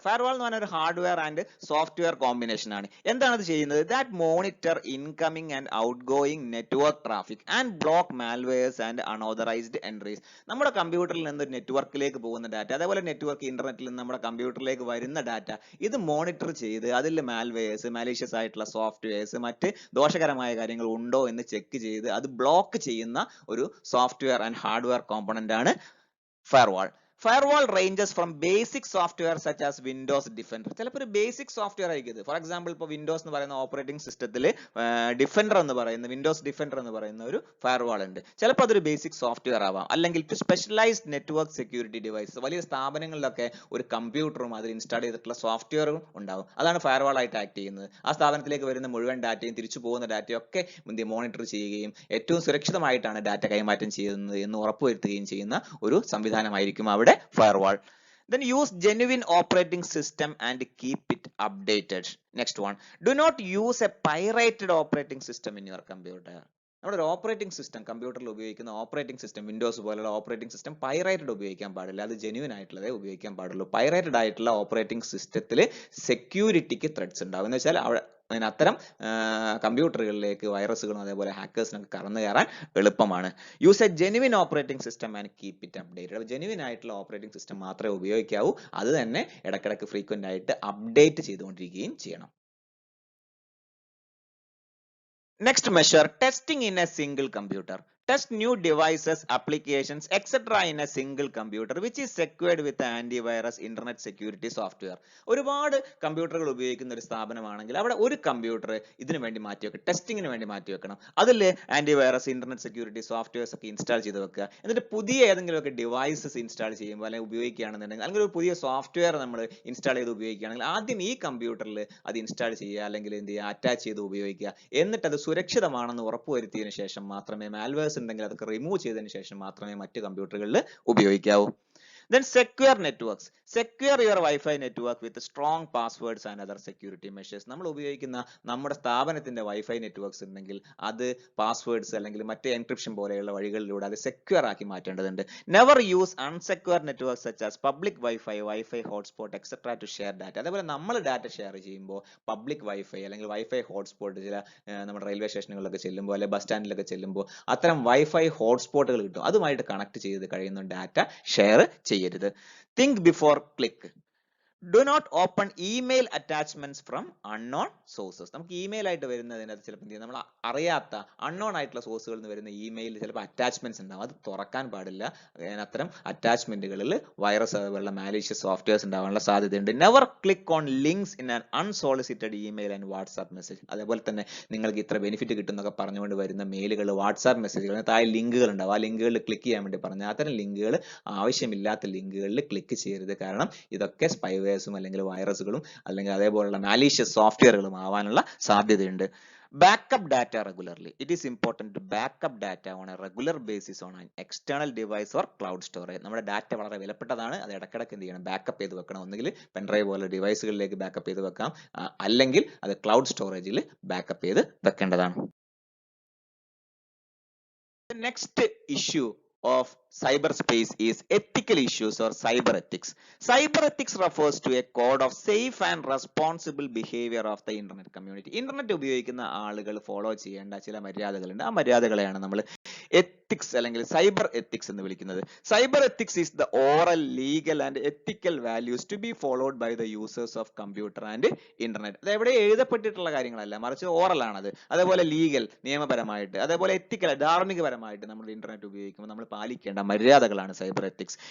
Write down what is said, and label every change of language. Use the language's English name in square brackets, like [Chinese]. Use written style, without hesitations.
[Malayalam] Firewall എന്ന് പറഞ്ഞ ഒരു hardware and software combination ആണ്. എന്താണ് അത് ചെയ്യുന്നത്? [English] That monitor incoming and outgoing network traffic and block malwares and unauthorized entries. [Malayalam] നമ്മുടെ കമ്പ്യൂട്ടറിൽ നിന്ന് നെറ്റ്വർക്കിലേക്ക് പോകുന്ന ഡാറ്റ, അതേപോലെ നെറ്റ്വർക്ക് ഇന്റർനെറ്റിൽ നിന്ന് നമ്മുടെ കമ്പ്യൂട്ടറിലേക്ക് വരുന്ന ഡാറ്റ, ഇത് മോണിറ്റർ ചെയ്ത് അതിൽ മാൽവെയർസ്, മാലീഷ്യസ് ആയിട്ടുള്ള സോഫ്റ്റ്വെയർസ്, മറ്റ് ദോഷകരമായ കാര്യങ്ങൾ ഉണ്ടോ എന്ന് ചെക്ക് ചെയ്ത് അത് ബ്ലോക്ക് ചെയ്യുന്ന ഒരു സോഫ്റ്റ്വെയർ ആൻഡ് ഹാർഡ്വെയർ കോമ്പണന്റ് ആണ് firewall. [English] Firewall ranges from basic software such as Windows Defender. [Malayalam] ചിലപ്പോൾ ഒരു ബേസിക് സോഫ്റ്റ്വെയർ ആയിരിക്കും ഇത്. ഫോർ എക്സാമ്പിൾ ഇപ്പോൾ വിൻഡോസ് എന്ന് പറയുന്ന ഓപ്പറേറ്റിംഗ് സിസ്റ്റത്തിൽ ഡിഫൻഡർ എന്ന് പറയുന്ന വിൻഡോസ് ഡിഫൻഡർ എന്ന് പറയുന്ന ഒരു ഫയർവാൾ ഉണ്ട്. ചിലപ്പോൾ അതൊരു ബേസിക് സോഫ്റ്റ്വെയർ ആവാം, അല്ലെങ്കിൽ [English] To specialised network security device. [Malayalam] വലിയ സ്ഥാപനങ്ങളിലൊക്കെ ഒരു കമ്പ്യൂട്ടറും അതിൽ ഇൻസ്റ്റാൾ ചെയ്തിട്ടുള്ള സോഫ്റ്റ്വെയറും ഉണ്ടാവും. അതാണ് ഫയർവാൾ ആയിട്ട് ആക്ട് ചെയ്യുന്നത്. ആ സ്ഥാപനത്തിലേക്ക് വരുന്ന മുഴുവൻ ഡാറ്റയും തിരിച്ചു പോകുന്ന ഡാറ്റയും ഒക്കെ മോണിറ്റർ ചെയ്യുകയും ഏറ്റവും സുരക്ഷിതമായിട്ടാണ് ഡാറ്റ കൈമാറ്റം ചെയ്യുന്നത് എന്ന് ഉറപ്പുവരുത്തുകയും ചെയ്യുന്ന ഒരു സംവിധാനമായിരിക്കും അവിടെ firewall. [English] Then use genuine operating system and keep it updated. Next one, do not use a pirated operating system in your computer. [Malayalam] നമ്മുടെ ഒരു ഓപ്പറേറ്റിംഗ് സിസ്റ്റം, കമ്പ്യൂട്ടറിൽ ഉപയോഗിക്കുന്ന ഓപ്പറേറ്റിംഗ് സിസ്റ്റം, വിൻഡോസ് പോലുള്ള ഓപ്പറേറ്റിംഗ് സിസ്റ്റം പൈറേറ്റഡ് ഉപയോഗിക്കാൻ പാടില്ല. അത് ജെന്യൂൻ ആയിട്ടുള്ളതേ ഉപയോഗിക്കാൻ പാടുള്ളൂ. പൈറേറ്റഡ് ആയിട്ടുള്ള ഓപ്പറേറ്റിംഗ് സിസ്റ്റത്തിൽ സെക്യൂരിറ്റിക്ക് ത്രെഡ്സ് ഉണ്ടാവും. എന്ന് വെച്ചാൽ അവിടെ അത്തരം കമ്പ്യൂട്ടറുകളിലേക്ക് വൈറസുകളും അതേപോലെ ഹാക്കേഴ്സിനൊക്കെ കടന്നു കയറാൻ എളുപ്പമാണ്. [English] Use a genuine operating system and keep it updated. [Malayalam] Genuine ആയിട്ടുള്ള ഓപ്പറേറ്റിംഗ് സിസ്റ്റം മാത്രമേ ഉപയോഗിക്കാവൂ. അത് തന്നെ ഇടയ്ക്കിടയ്ക്ക് ഫ്രീക്വന്റ് ആയിട്ട് അപ്ഡേറ്റ് ചെയ്തുകൊണ്ടിരിക്കുകയും ചെയ്യണം. [English] Next measure, testing in a single computer. Test new devices, applications, etc. in a single computer which is secured with antivirus, internet security software. [Malayalam] ഒരുപാട് കമ്പ്യൂട്ടറുകൾ ഉപയോഗിക്കുന്ന ഒരു സ്ഥാപനമാണെങ്കിൽ അവിടെ ഒരു കമ്പ്യൂട്ടർ ഇതിനു വേണ്ടി മാറ്റി വെക്കണം, ടെസ്റ്റിങ്ങിന് വേണ്ടി മാറ്റി വെക്കണം. അതിൽ ആന്റിവൈറസ്, ഇന്റർനെറ്റ് സെക്യൂരിറ്റി സോഫ്റ്റ്വെയർസ് ഒക്കെ ഇൻസ്റ്റാൾ ചെയ്ത് വെക്കുക. എന്നിട്ട് പുതിയ ഏതെങ്കിലുമൊക്കെ ഡിവൈസസ് ഇൻസ്റ്റാൾ ചെയ്യുമ്പോൾ അല്ലെങ്കിൽ ഉപയോഗിക്കുകയാണെന്നുണ്ടെങ്കിൽ, അല്ലെങ്കിൽ ഒരു പുതിയ സോഫ്റ്റ്വെയർ നമ്മൾ ഇൻസ്റ്റാൾ ചെയ്ത് ഉപയോഗിക്കുകയാണെങ്കിൽ ആദ്യം ഈ കമ്പ്യൂട്ടറിൽ അത് ഇൻസ്റ്റാൾ ചെയ്യുക, അല്ലെങ്കിൽ എന്ത് ചെയ്യുക, അറ്റാച്ച് ചെയ്ത് ഉപയോഗിക്കുക. എന്നിട്ട് അത് സുരക്ഷിതമാണെന്ന് ഉറപ്പുവരുത്തിയതിനു ശേഷം മാത്രമേ മാൽവെയർസ് ഉണ്ടെങ്കിൽ അതൊക്കെ റിമൂവ് ചെയ്തതിനു ശേഷം മാത്രമേ മറ്റു കമ്പ്യൂട്ടറുകളിൽ ഉപയോഗിക്കാവൂ. [English] Then secure networks. Secure your Wi-Fi network with strong passwords and other security measures. [Malayalam] നമ്മൾ ഉപയോഗിക്കുന്ന നമ്മുടെ സ്ഥാപനത്തിന്റെ വൈഫൈ നെറ്റ്വർക്ക്സ് ഉണ്ടെങ്കിൽ അത് പാസ്വേഡ്സ് അല്ലെങ്കിൽ മറ്റ് എൻക്രിപ്ഷൻ പോലെയുള്ള വഴികളിലൂടെ അത് സെക്യൂർ ആക്കി മാറ്റേണ്ടതുണ്ട്. [English] Never use unsecure networks such as public Wi-Fi, Wi-Fi hotspot, etc. to share data. [Malayalam] അതേപോലെ നമ്മൾ ഡാറ്റ ഷെയർ ചെയ്യുമ്പോൾ പബ്ലിക് വൈഫൈ അല്ലെങ്കിൽ വൈഫൈ ഹോട്ട്സ്പോട്ട്, ചില നമ്മുടെ റെയിൽവേ സ്റ്റേഷനുകളിലൊക്കെ ചെല്ലുമ്പോൾ അല്ലെങ്കിൽ ബസ് സ്റ്റാൻഡിലൊക്കെ ചെല്ലുമ്പോൾ അത്തരം വൈഫൈ ഹോട്ട്സ്പോട്ടുകൾ കിട്ടും. അതുമായിട്ട് കണക്ട് ചെയ്ത് കഴിയുന്ന ഡാറ്റ ഷെയർ ചെയ്യരുത്. [English] Think before click. Do not open email attachments from unknown sources. [Malayalam] നമുക്ക് ഇമെയിൽ ആയിട്ട് വരുന്നതിനകത്ത് ചിലപ്പോൾ നമ്മൾ അറിയാത്ത അൺനോൺ ആയിട്ടുള്ള സോഴ്സുകളിൽ നിന്ന് വരുന്ന ഇമെയിലിൽ ചിലപ്പോൾ അറ്റാച്ച്മെന്റ്സ് ഉണ്ടാവും. അത് തുറക്കാൻ പാടില്ല. അത്തരം അറ്റാച്ച്മെന്റുകളിൽ വൈറസ് അതുപോലുള്ള മാലീഷ്യസ് സോഫ്റ്റ്വെയർസ് ഉണ്ടാവാനുള്ള സാധ്യതയുണ്ട്. [English] Never click on links in an unsolicited email and WhatsApp message. [Malayalam] അതേപോലെ തന്നെ നിങ്ങൾക്ക് ഇത്ര ബെനിഫിറ്റ് കിട്ടുന്നൊക്കെ പറഞ്ഞുകൊണ്ട് വരുന്ന മെയിലുകൾ, വാട്സ്ആപ്പ് മെസ്സേജുകൾ, താഴെ ലിങ്കുകൾ ഉണ്ടാവും. ആ ലിങ്കുകളിൽ ക്ലിക്ക് ചെയ്യാൻ വേണ്ടി പറഞ്ഞാൽ അത്തരം ലിങ്കുകൾ, ആവശ്യമില്ലാത്ത ലിങ്കുകളിൽ ക്ലിക്ക് ചെയ്യരുത്. കാരണം ഇതൊക്കെ സ്പൈവേഴ്സും അല്ലെങ്കിൽ വൈറസുകളും അല്ലെങ്കിൽ അതേപോലുള്ള മാലീഷ്യസ് സോഫ്റ്റ്വെയറുകളും ആവാനുള്ള സാധ്യതയുണ്ട്. [English] Backup data regularly. It is important to backup data on a regular basis on an external device or cloud storage. [Malayalam] നമ്മുടെ ഡാറ്റ വളരെ വിലപ്പെട്ടതാണ്. അത് ഇടയ്ക്കിടയ്ക്ക് എന്ത് ചെയ്യണം, ബാക്കപ്പ് ചെയ്ത് വെക്കണം. ഒന്നുകിൽ പെൻഡ്രൈവ് പോലെ ഡിവൈസുകളിലേക്ക് ബാക്കപ്പ് ചെയ്ത് വെക്കാം, അല്ലെങ്കിൽ അത് ക്ലൗഡ് സ്റ്റോറേജിൽ ബാക്കപ്പ് ചെയ്ത് വെക്കേണ്ടതാണ്. [English] The next issue of cyberspace is ethical issues or cyber ethics. Cyber ethics refers to a code of safe and responsible behavior of the internet community. [Malayalam] Internet ഉപയോഗിക്കുന്ന ആളുകൾ follow ചെയ്യേണ്ട ചില മര്യാദകളുണ്ട്. ആ മര്യാദകളെയാണ് നമ്മൾ എത്തിക്സ് അല്ലെങ്കിൽ cyber ethics എന്ന് വിളിക്കുന്നത്. [English] Cyber ethics is the oral, legal and ethical values to be followed by the users of computer and internet. [Malayalam] അത് എവിടെ എഴുതപ്പെട്ടിട്ടുള്ള കാര്യങ്ങളല്ല, മറിച്ച് ഓറൽ ആണത്. അതേപോലെ ലീഗൽ, നിയമപരമായിട്ട്, അതേപോലെ എത്തിക്കൽ, ധാർമ്മികപരമായിട്ട് നമ്മൾ ഇന്റർനെറ്റ് ഉപയോഗിക്കുമ്പോൾ നമ്മൾ പാലിക്കേണ്ട മര്യാദകളാണ് സൈബർ എത്തിക്സ്.